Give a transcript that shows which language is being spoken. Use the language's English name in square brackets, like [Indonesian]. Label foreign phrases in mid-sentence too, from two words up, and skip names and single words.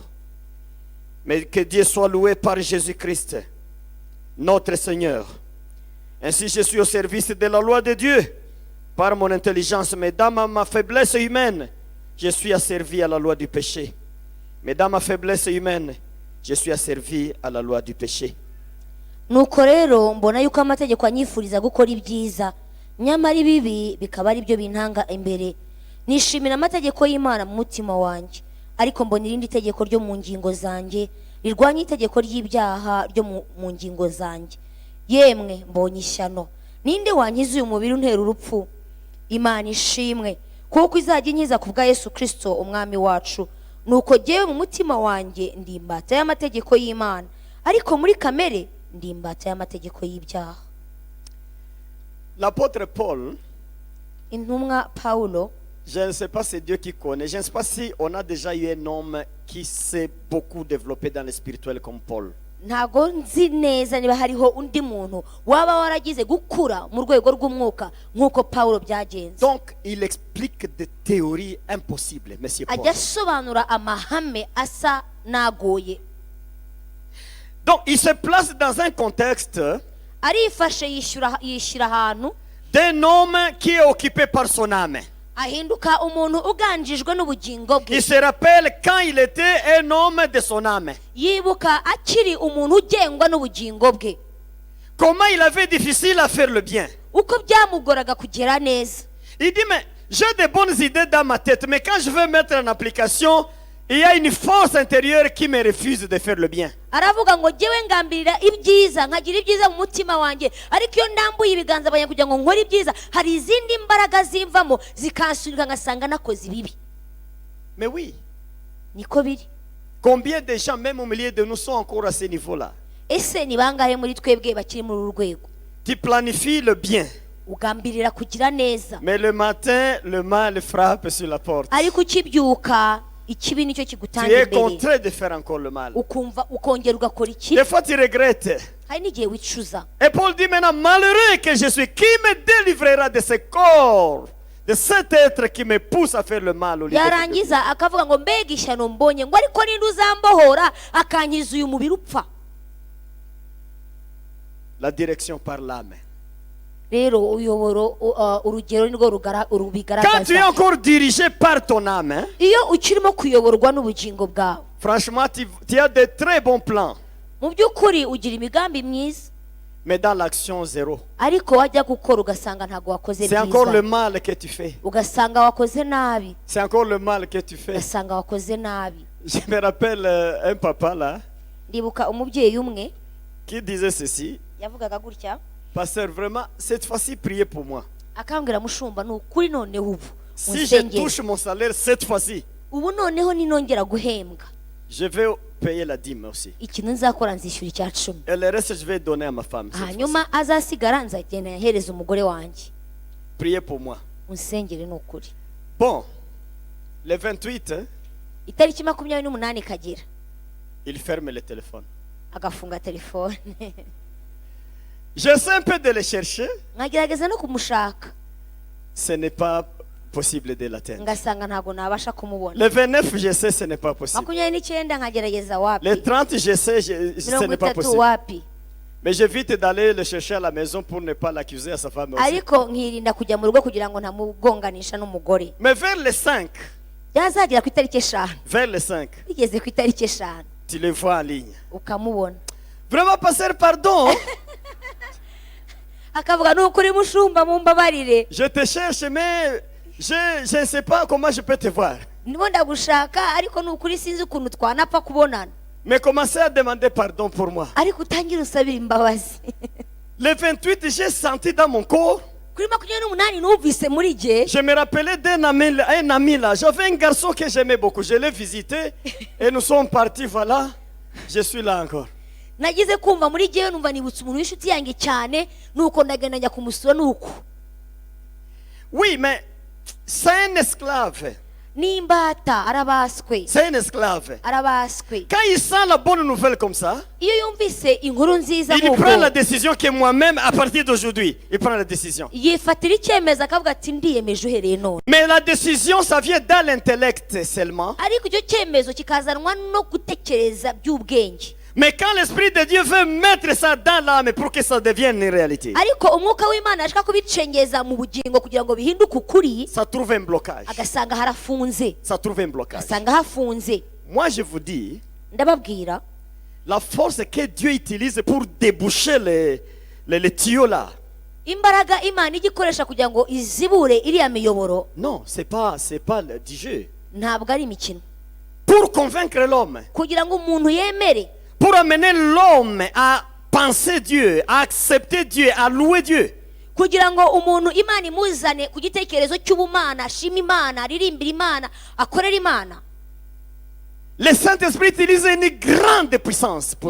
[French] Mais que Dieu soit loué par Jésus-Christ, notre Seigneur. Ainsi je suis au service de la loi de Dieu par mon intelligence, mais dans ma faiblesse humaine, je suis asservi à la loi du péché. Mais dans ma faiblesse humaine, je suis asservi à la loi du péché. [Kinyarwanda] Nuko rero mbona yuko amategeko anyifuriza gukora ibyiza, nyamara ibibi bikaba ari byo bintanga imbere. Nishimira amategeko y'Imana mu mutima wanjye, ariko mbona irindi tegeko ryo mu ngingo zanjye rirwanya itegeko ry'ibyaha ryo mu ngingo zanjye. Yemwe mbonye ishyano, ninde wankiza uyu mubiri untera urupfu? Imana ishimwe, kuko izajya inkiza ku bwa Yesu Kristo umwami wacu. Nuko jyewe mu mutima wanjye ndi imbata y'amategeko y'Imana, ariko muri kamere ndi imbata y'amategeko y'ibyaha. [French] L'apôtre Paul, [Kinyarwanda] Intumwa Paulo, [French] je ne sais pas si c'est Dieu qui connaît, je ne sais pas si on a déjà eu un homme qui s'est beaucoup développé dans le spirituel comme Paul. [Kinyarwanda] ntago nzi neza niba hariho undi muntu waba waragize gukura mu rwego rw'umwuka nk'uko Paulo byagenze. [French] Donc, il explique des théories impossibles, monsieur Paul. [Kinyarwanda] Ajya asobanura amahame asa nagoye. [French] Donc, il se place dans un contexte [Kinyarwanda] Arifashe yishyira ahantu [French] d'un homme qui est occupé par son âme. [Kinyarwanda] ahinduka umuntu uganjijwe n'ubugingo bwe. [French] Il se rappelle quand il était un homme de son âme. [Kinyarwanda] Yibuka akiri umuntu ugengwa n'ubugingo bwe, [French] Comment il avait difficile à faire le bien. [Kinyarwanda] uko byamugoraga kugera neza. [French] Il dit, mais j'ai des bonnes idées dans ma tête, mais quand je veux mettre en application, il y a une force intérieure qui me refuse de faire le bien. [Kinyarwanda] Aravuga ngo jyewe ngambirira ibyiza, nkagira ibyiza mu mutima wanjye, ariko iyo ndambuye ibiganza byanjye kugira ngo nkore ibyiza, hari izindi mbaraga zimvamo zikansunika ngasanga nakoze ibibi. [French] Mais oui, [Kinyarwanda] Niko biri. [French] combien de gens, même au milieu de nous, sont encore à ce niveau-là? [Kinyarwanda] Ese ni bangahe muri twebwe bakiri muri uru rwego? [French] Tu planifies le bien, [Kinyarwanda] Ugambirira kugira neza, [French] mais le matin, le mal frappe sur la porte. [Kinyarwanda] ariko ukibyuka ikibi nicyo [French] Tu [Kinyarwanda] kigutanga [French] es [Kinyarwanda] imbere, [French] contraint de faire encore le mal. [Kinyarwanda] ukumva ukongera ugakora ikibi. [French] Des fois, tu regrettes. [Kinyarwanda] Hari n'igihe wicuza. [French] Et Paul dit maintenant, malheureux que je suis, qui me délivrera de ce corps, de cet être qui me pousse à faire le mal au lieu de faire le bien? [Kinyarwanda] Yarangiza akavuga ngo mbega ishyano mbonye, ngo ariko ninde uzambohora akankiza uyu mubiri upfa. [French] La direction par l'âme. [Kinyarwanda] Rero uyoboro urugero nirwo [French] Quand tu es [Kinyarwanda] rubigaragaza. [French] encore dirigé par ton âme, hein, [Kinyarwanda] Iyo ukirimo kuyoborwa n'ubugingo bwawe, [French] franchement, tu as de très bons plans, [Kinyarwanda] mu by'ukuri ugira imigambi myiza, [French] mais dans l'action, zéro. [Kinyarwanda] ariko wajya gukora ugasanga ntabwo wakoze [French] C'est encore le [Kinyarwanda] byiza, [French] mal que tu fais. [Kinyarwanda] ugasanga wakoze nabi, [French] C'est encore le mal que tu fais. [Kinyarwanda] ugasanga wakoze nabi. [French] Je me rappelle un papa là [Kinyarwanda] Ndibuka umubyeyi umwe [French] qui disait ceci: [Kinyarwanda] yavugaga gutya, [French] Pasteur, vraiment, cette fois-ci, priez pour moi. [Kinyarwanda] akambwira mushumba, ni ukuri noneho ubu [French] Si je [Kinyarwanda] unsengere, [French] touche mon salaire cette fois-ci, [Kinyarwanda] ubu noneho ninongera guhembwa [French] je vais payer la dîme aussi. [Kinyarwanda] ikintu nzakora nzishyura icya 10, [French] Et le reste, je vais donner à ma femme. cette [Kinyarwanda] hanyuma azasigara nzagenda yahereza umugore wanjye. [French] fois-ci. Priez pour moi. [Kinyarwanda] Unsengere ni ukuri. [French] Bon, le 28, hein, [Kinyarwanda] Itariki 28 ikagera, [French] il ferme le téléphone. [Kinyarwanda] agafunga telefone. [French] J'essaie un peu de le chercher. [Kinyarwanda] Nkagerageza no kumushaka, [French] Ce n'est pas possible de l'atteindre. [Kinyarwanda] ngasanga ntabwo nabasha kumubona. [French] Le 29, je sais, ce n'est pas possible. [Kinyarwanda] 29 nkagerageza wapi, [French] Le 30, je sais, ce n'est pas [Kinyarwanda] 30 [French] possible. [Kinyarwanda] wapi, [French] Mais j'évite d'aller le chercher à la maison pour ne pas l'accuser à sa femme aussi. [Kinyarwanda] ariko nkirinda kujya mu rugo kugira ngo ntamugonganisha n'umugore. [French] Mais vers le 5, [Kinyarwanda] Byazagera ku itariki 5, [French] vers le 5, [Kinyarwanda] bigeze ku itariki 5 [French] tu le vois en ligne. [Kinyarwanda] ukamubona, [French] Vraiment, pasteur, pardon. [Kinyarwanda] akavuga ni ukuri mushumba mumbabarire, [French] Je te cherche, mais je ne sais pas comment je peux te voir. [Kinyarwanda] ndimo ndagushaka ariko ni ukuri sinzi ukuntu twanapfa kubonana, [French] Mais commencez à demander pardon pour moi. [Kinyarwanda] ariko utangire usabira imbabazi. [French] Le 28, j'ai senti dans mon corps. [Kinyarwanda] Kuri 28 numvise muri jye, [French] Je me rappelais d'un ami, un ami là. J'avais un garçon que j'aimais beaucoup. Je l'ai visité et nous sommes partis. Voilà, je suis là encore. [Kinyarwanda] nagize kumva muri jyewe numva nibutse umuntu w'inshuti yanjye cyane, nuko ndagenda njya kumusura nuko. [French] Oui, mais c'est un esclave. [Kinyarwanda] N'imbata arabaswe, [French] C'est un esclave. [Kinyarwanda] arabaswe. [French] Quand il sent la bonne nouvelle comme ça, [Kinyarwanda] Iyo yumvise inkuru nziza [French] il prend la [Kinyarwanda] nk'uko, [French] décision que moi-même, à partir d'aujourd'hui, il prend la décision. [Kinyarwanda] yifatira icyemezo akavuga ati ndiyemeje uhereye none. [French] Mais la décision, ça vient dans l'intellect seulement. [Kinyarwanda] Ariko icyo cyemezo kikazanwa no gutekereza by'ubwenge. [French] Mais quand l'Esprit de Dieu veut mettre ça dans l'âme pour que ça devienne une réalité, [Kinyarwanda] Ariko umwuka w'Imana ashaka kubicengeza mu bugingo kugira ngo bihinduke ukuri, [French] ça trouve un blocage. [Kinyarwanda] agasanga harafunze, [French] Ça trouve un blocage. [Kinyarwanda] agasanga hafunze. [French] Moi, je vous dis, [Kinyarwanda] Ndababwira, [French] la force que Dieu utilise pour déboucher les tuyaux là, [Kinyarwanda] imbaraga Imana igikoresha kugira ngo izibure iriya miyoboro [French] non, c'est pas du jeu. [Kinyarwanda] ntabwo ari imikino. [French] Pour convaincre l'homme, [Kinyarwanda] Kugira ngo umuntu yemere, [French] pour amener l'homme à penser Dieu, à accepter Dieu, à louer Dieu. [Kinyarwanda] kugira ngo umuntu Imana imuzane ku gitekerezo cy'ubumana, ashima Imana, aririmbira Imana, akorera Imana. [French] Le Saint-Esprit utilise une grande puissance pour le